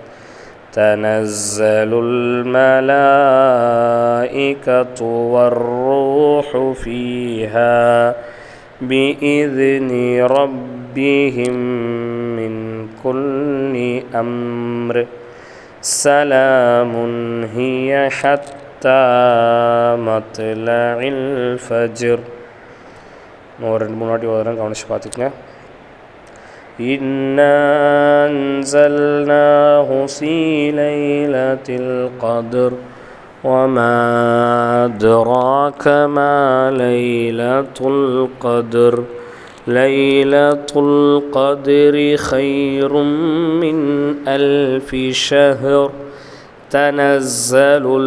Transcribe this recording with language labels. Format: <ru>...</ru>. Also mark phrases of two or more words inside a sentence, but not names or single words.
<ar>تنزل الملائكة والروح فيها بإذن ربهم من كل أمر سلام هي حتى مطلع الفجر.</ar> <ta>ஒரு 2-3 வாட்டி ஓதுறேன், கவனிச்சு பார்த்துக்கங்க.</ta> <ar>إنا أنزلناه في ليلة القدر وما أدراك ما ليلة القدر ليلة القدر خير من 1000 شهر تنزل</ar>